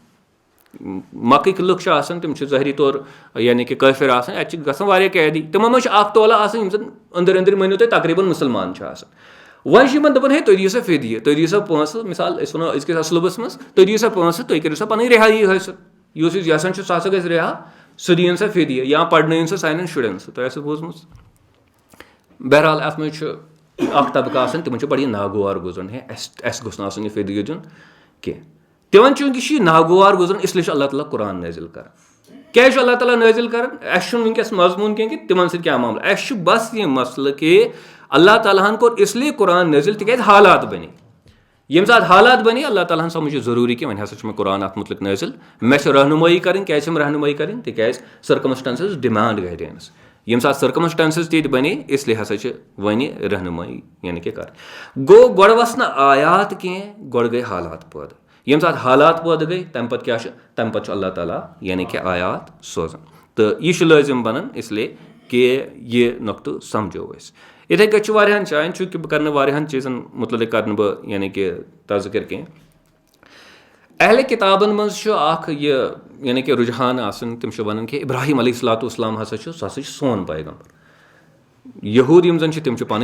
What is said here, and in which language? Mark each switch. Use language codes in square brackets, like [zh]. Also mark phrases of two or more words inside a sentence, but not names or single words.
[ks] مکٕکۍ لُکھ چھِ آسان تِم چھِ ظٲہری طور یعنی کہِ کٲفِر آسان اَتہِ چھِ گژھان واریاہ قیدی تِمن منٛز چھُ اکھ تولہٕ آسان یِم زن أنٛدرۍ أنٛدرۍ مٲنِو تُہۍ تقریٖبن مُسلمان چھِ آسان وۄنۍ چھِ یِمن دپان ہے تُہۍ دِیِو سا فِدیہِ تُہۍ دِیِو سا پونٛسہٕ مِثال أسۍ وَنو أزکِس اَسلوبَس منٛز تُہۍ دِیِو سا پونٛسہٕ تُہۍ کٔرِو سا پنٕنۍ رِہایی حٲصِل یُس یُس یژھان چھُ سُہ ہسا گژھِ رِہا سُہ دِیِن سا فِدیہِ یا پرنٲیِن سا سانٮ۪ن شُرٮ۪ن سُہ تۄہہِ آسِوٕ بوٗزمُت بہرحال اتھ منٛز چھُ اکھ طبقہٕ آسان تِمن چھُ بڑٕ یہِ ناگوار گُزران ہے اَسہِ گوٚژھ نہٕ آسُن یہِ فِدیہِ دیُن کینٛہہ تِمن چوٗنٛکہِ چھُ یہِ ناگوار گُزران اس لیے چھُ اللہ تعالیٰ قرآن نٲزِل کران کیازِ چھُ اللہ تعالیٰ نٲزِل کران اَسہِ چھُنہٕ وٕنکیٚس مضموٗن کینٛہہ کہِ تِمن سۭتۍ کیاہ معاملہٕ اَسہِ چھُ بس یہِ مسلہٕ کہِ اللہ تعالیٰ ہن کوٚر [ur] اس لیے [ks] قرآن نٲزِل تِکیازِ حالات بنے ییٚمہِ ساتہٕ حالات بنے اللہ تعالیٰ ہن سمجھ یہِ ضروٗری کہِ وۄنۍ ہسا چھُ مےٚ قرآن اتھ مُتعلق نٲزِل مےٚ چھِ رہنُمٲیی کرٕنۍ کیازِ چھَم رہنُمٲیی کرٕنۍ تِکیازِ [en] circumstances demand guidance [ks] ییٚمہِ ساتہٕ سٔرکمسٹانسز تہِ بنے [ur] اس لیے [ks] ہسا چھِ وۄنۍ رہنُمٲیی یعنی کہِ کرٕنۍ گوٚو گۄڈٕ وَس نہٕ آیات کینٛہہ گۄڈٕ گٔے حالات پٲدٕ ییٚمہِ ساتہٕ حالات پٲدٕ گٔے تَمہِ پتہٕ کیاہ چھُ تَمہِ پتہٕ چھُ اللہ تعالیٰ یعنی کہِ آیات سوزان تہٕ یہِ چھُ لٲزِم بنان [ur] اس لیے [ks] کہِ یہِ نۄقطہٕ سمجھو أسۍ یِتھٕے کٔنۍ چھُ واریاہن جاین چوٗنٛکہِ بہٕ کرٕ نہٕ واریاہن چیٖزن مُتعلق کرٕ نہٕ بہٕ یعنی کہِ تذکِر کینٛہہ اہلِ کِتابن منٛز چھُ اکھ یہِ یعنی کہِ رُجحان آسان تِم چھِ ونان کہِ ابراہیم [ar] علیہ الصلوۃ والسلام [ks] ہسا چھُ سُہ ہسا چھُ سون پیغمبر یہوٗد یِم زن چھِ تِم چھِ پنٕنۍ